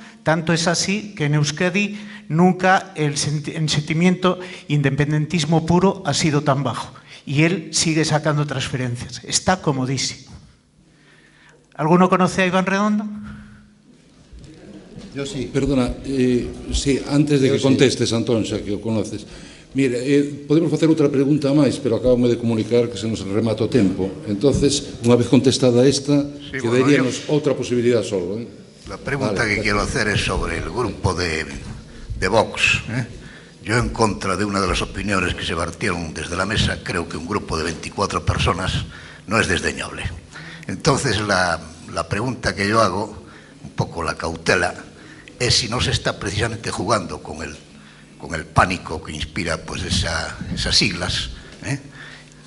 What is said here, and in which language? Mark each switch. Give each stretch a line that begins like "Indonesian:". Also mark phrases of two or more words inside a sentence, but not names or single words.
Spanish: Tanto es así que en Euskadi nunca el sentimiento independentismo puro ha sido tan bajo. Y él sigue sacando transferencias. Está comodísimo. ¿Alguno conoce a Iván Redondo? Yo sí. Perdona, sí,
Galician: antes de que contestes, Antón, xa que o conoces. Mira, podemos facer outra pregunta máis, pero acabamos de comunicar que se nos remata o tempo. Entonces, unha vez contestada esta, sí, quedaríamos outra posibilidad solo.
Spanish: La pregunta que quiero hacer es sobre el grupo de Vox. Yo, en contra de una de las opiniones que se vertieron desde la mesa, creo que un grupo de 24 personas no es desdeñable. Entonces, la pregunta que yo hago, un poco la cautela, es si no se está precisamente jugando con el pánico que inspira pues esas siglas,